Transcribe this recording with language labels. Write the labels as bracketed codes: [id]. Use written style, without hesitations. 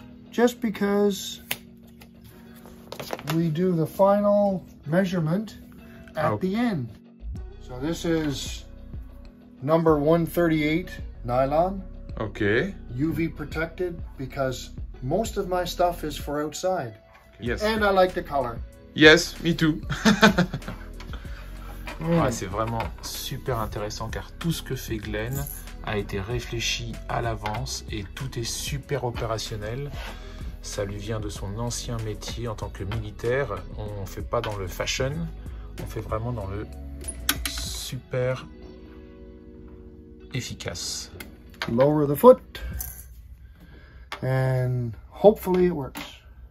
[en] Just because we do the final measurement at the end. So this is number 138 nylon. Ok. UV protected because most of my stuff is for outside. Yes. And I like the color. Yes, me too. [fr] Ouais, c'est vraiment super intéressant car tout ce que fait Glenn a été réfléchi à l'avance et tout est super opérationnel. Ça lui vient de son ancien métier en tant que militaire. On ne fait pas dans le fashion, on fait vraiment dans le super efficace. [en] Lower the foot and hopefully it works.